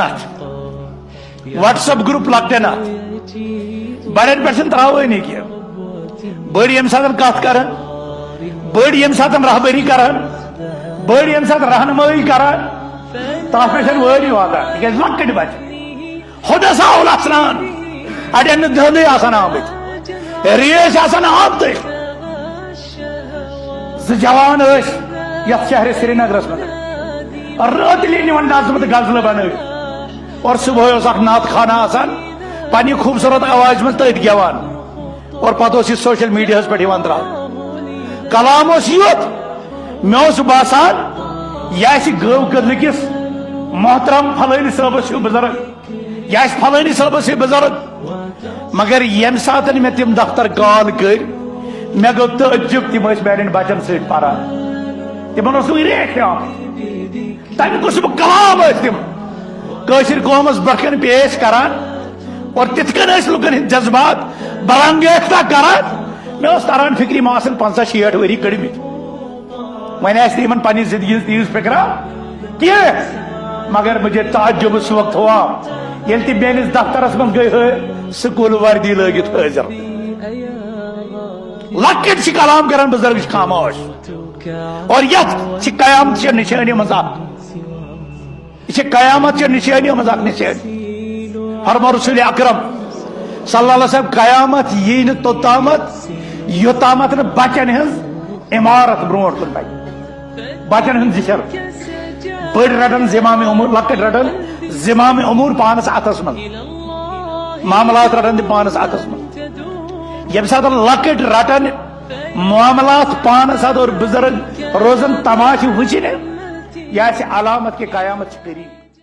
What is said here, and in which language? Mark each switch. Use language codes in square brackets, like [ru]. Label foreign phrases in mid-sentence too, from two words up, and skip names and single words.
[ks] ات واٹس ایپ گروپ لکٹن ات بڑن پہ تراوانی کی بڑ یم سات کت کران بڑ یم سات رہبری کران بڑ یم سات رہنمائی کران تر پہ واری واتان تک لکٹ بچہ خدا ساول آسان اڑین دہلی آسان آمت ریش آسان آمت جوان یت شہر سری نگرس مز راتلی نوان نظمت غزل بن اور صبح اخ نعت خانہ آسان پنہ خوبصورت آواز من تت گیوان اور پتہ یہ [en] social media [ks] پہ ترا کلام یوت مے باسان یہ گو کدلکس محترم فلانی صبس ہوں بزرگ یہ فلانی صبس ہوں بزرگ مگر یم سات مے تم دفتر کال کر مے گو تعجب تم میان بچن ست پران تمن ریٹ تمہ قسم کلام تم قومس برکن پیش کران اور تت کن لکن ہند جذبات برانگیختہ کران مے تران فکری ما 50-60 وری کڑمت وی تمن پنہ زندگی تیز فکرا کی مگر [ur] مجھے تعجب اس وقت ہوا [ks] یل تم میانس دفترس من گئی سکول وردی لگت حاضر لکٹ کلام کران بزرگ خاموش اور یت قیامت چہ نشانی مز یہ قیامت چہ نشانی مز نشانی. فرما رسول اکرم [ar] صلی اللہ علیہ وسلم [ks] قیامت یہ توتامت یوتامت بچن ہز عمارت برونٹ کن پہ بچن ہند زشر بڑ رٹن زمام امور لکٹ رٹن زمام امور پانس اتس من معاملات رٹن پانس اتس من یم سات لکٹ رٹن معاملات پانس ات اور بزرگ روزن تماش وچن یہ علامت کہ قیامت قریب.